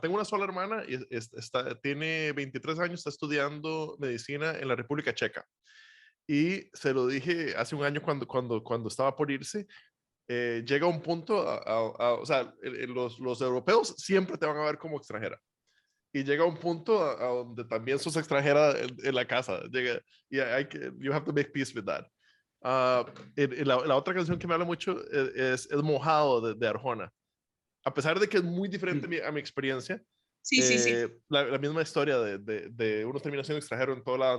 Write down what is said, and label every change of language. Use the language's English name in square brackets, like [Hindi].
[Spanish] Tengo una sola hermana y tiene 23 años, está estudiando medicina en la República Checa. Y se lo dije hace un año cuando estaba por irse. Llega un punto, o sea, los europeos siempre te van a ver como extranjera. Y llega un punto a donde también sos extranjera en la casa. Llega, y [English] you have to make peace with that. [Spanish] La otra canción que me habla mucho es Mojado de Arjona. A pesar de que es muy diferente a mi experiencia, Sí, sí, sí. la misma historia de uno termina siendo extranjero en todo lado.